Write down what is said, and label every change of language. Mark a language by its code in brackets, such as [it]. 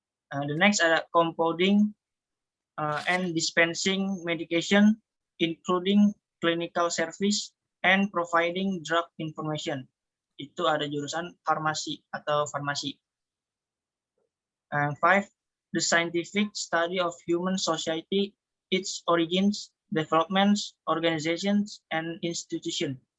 [en] The next ada compounding and dispensing medication, including clinical service and providing drug information. [id] Itu ada jurusan farmasi atau farmasi. [en] And 5, the scientific study of human society, its origins, developments, organizations, and institution.